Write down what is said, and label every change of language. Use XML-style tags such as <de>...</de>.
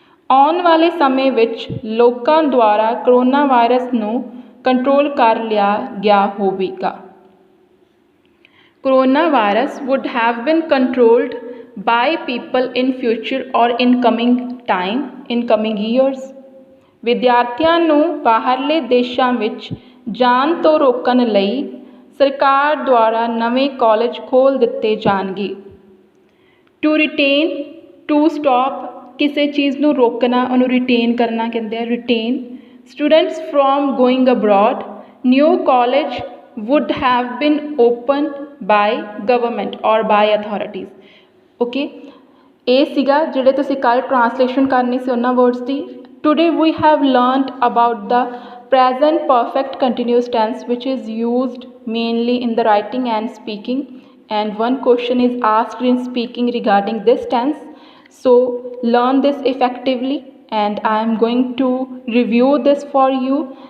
<pa>ਆਉਣ ਵਾਲੇ ਸਮੇਂ ਵਿੱਚ ਲੋਕਾਂ ਦੁਆਰਾ ਕਰੋਨਾ ਵਾਇਰਸ ਨੂੰ ਕੰਟਰੋਲ ਕਰ ਲਿਆ ਗਿਆ ਹੋਵੇਗਾ।</pa> <en>Coronavirus would have been controlled by people in future or in coming time, in coming years।</en> <pa>ਵਿਦਿਆਰਥੀਆਂ ਨੂੰ ਬਾਹਰਲੇ ਦੇਸ਼ਾਂ ਵਿੱਚ ਜਾਣ ਤੋਂ ਰੋਕਣ ਲਈ ਸਰਕਾਰ ਦੁਆਰਾ ਨਵੇਂ ਕਾਲਜ ਖੋਲ੍ਹ ਦਿੱਤੇ ਜਾਣਗੇ।</pa> <en>To retain, to stop,</en> <pa>ਕਿਸੇ ਚੀਜ਼ ਨੂੰ ਰੋਕਣਾ, ਉਹਨੂੰ retain ਕਰਨਾ ਕਹਿੰਦੇ ਆ,</pa> <en>retain students from going abroad। New college would have been opened by government or by authorities।</en> <pa>okay, ਇਹ ਸੀਗਾ ਜਿਹੜੇ ਤੁਸੀਂ ਕੱਲ੍ਹ ਟ੍ਰਾਂਸਲੇਸ਼ਨ ਕਰਨੀ ਸੀ ਉਹਨਾਂ words ਦੀ।</pa> <en>Today we have learned about the present perfect continuous tense which is used mainly in the writing and speaking, and one question is asked in speaking regarding this tense, so learn this effectively and I am going to review this for you।</en>